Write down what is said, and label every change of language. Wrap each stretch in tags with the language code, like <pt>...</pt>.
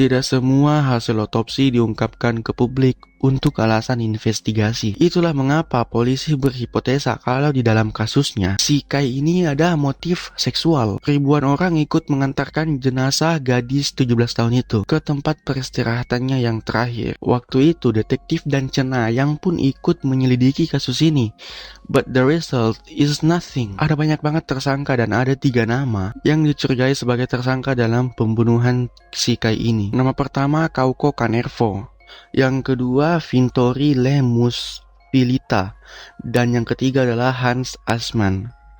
<id>Tidak semua hasil otopsi diungkapkan ke publik untuk alasan investigasi. Itulah mengapa polisi berhipotesa kalau di dalam kasusnya si Kai ini ada motif seksual. Ribuan orang ikut mengantarkan jenazah gadis 17 tahun itu ke tempat peristirahatannya yang terakhir. Waktu itu detektif dan cenayang pun ikut menyelidiki kasus ini.</id> <en>But the result is nothing.</en> <id>Ada banyak banget tersangka dan ada 3 nama yang dicurigai sebagai tersangka dalam pembunuhan si Kai ini. Nama pertama Kauko Kanervo, yang kedua Vintori Lemus Pilita, dan yang ketiga adalah Hans Asman.</id>